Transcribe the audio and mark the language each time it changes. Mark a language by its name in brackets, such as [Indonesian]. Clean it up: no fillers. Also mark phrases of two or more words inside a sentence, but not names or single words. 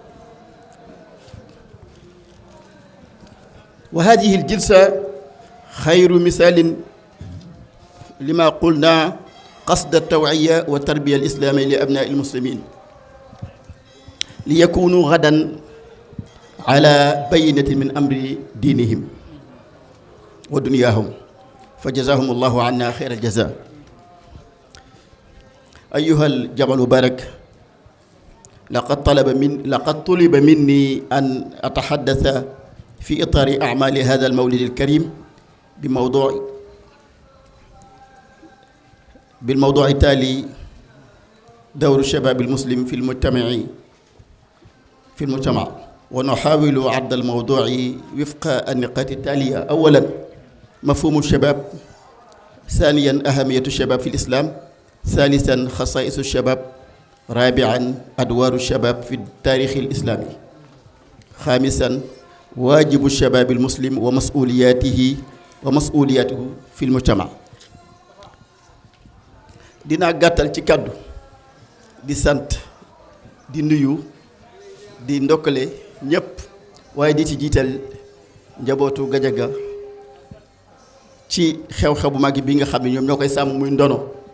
[Arabic] وهذه الجلسة خير مثال لما قلنا قصد التوعية والتربية الإسلامية لأبناء المسلمين ليكونوا غدا على بينة من أمر دينهم ودنياهم فجزاهم الله عنا خير الجزاء. أيها الجمل المبارك لقد طلب مني أن أتحدث في إطار أعمال هذا المولد الكريم بالموضوع التالي دور الشباب المسلم في المجتمع ونحاول عرض الموضوع وفق النقاط التالية. أولا مفهوم الشباب، ثانيا أهمية الشباب في الإسلام، ثالثا خصائص الشباب، رابعا أدوار الشباب في التاريخ الإسلامي، خامسا واجب الشباب المسلم ومسؤولياته في المجتمع. [Wolof] dinaa gàttal ci kàddu di sant di nuyu di ndokkale ñëpp waaye di ci jiital njabootu Gajaga ci xew-xew bu mag bi nga xam ne ñoom ñoo koy sàmm muy ndono.